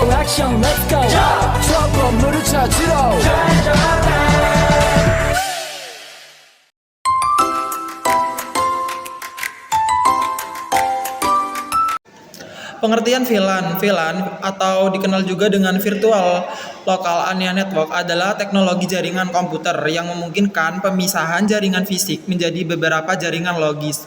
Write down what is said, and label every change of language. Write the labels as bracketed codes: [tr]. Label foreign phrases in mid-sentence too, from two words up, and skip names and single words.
[ko] 액션 [en] let's go [ko] 저 건물을 찾으러 [id] Pengertian VLAN. VLAN atau dikenal juga dengan [en] Virtual Local Area Network [id] adalah teknologi jaringan komputer yang memungkinkan pemisahan jaringan fisik menjadi beberapa jaringan logis.